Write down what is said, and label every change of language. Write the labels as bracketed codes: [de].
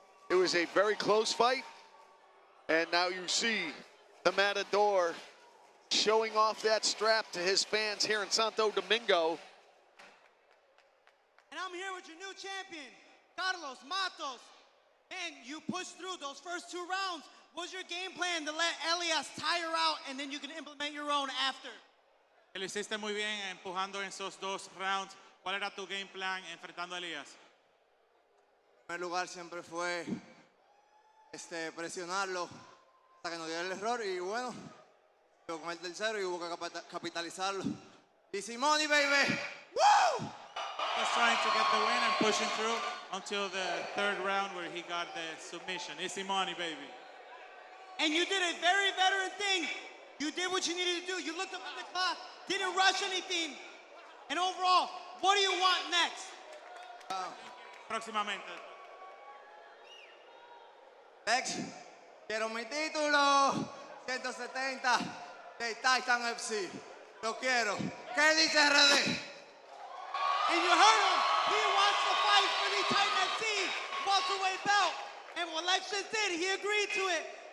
[en] It was a very close fight, and now you see the Matador showing off that strap to his fans here in Santo Domingo. And I'm here with your new champion, Carlos Matos. And you pushed through those first 2 rounds. What's your game plan to let Elias tire out and then you can implement your own after? [es] Lo hiciste muy bien empujando en esos 2 rounds. ¿Cuál era tu [en] game plan [es] enfrentando a Elias? En primer lugar siempre fue presionarlo hasta que nos diera el error y bueno, pero con el tercero y hubo que capitalizarlo. [en] Easy money, baby! Woo! Was trying to get the win and pushing through until the 3rd round where he got the submission. Easy money, baby. And you did a very veteran thing. You did what you needed to do. You looked up at the clock, didn't rush anything. And overall, what do you want next? [es] Próximamente. [en] Next, [es] quiero mi título 170 de Titan FC. Lo quiero. ¿Qué dice RD? [en] And you heard him. He wants to fight for the Titan FC welterweight belt. And what Lex just did, he agreed to it.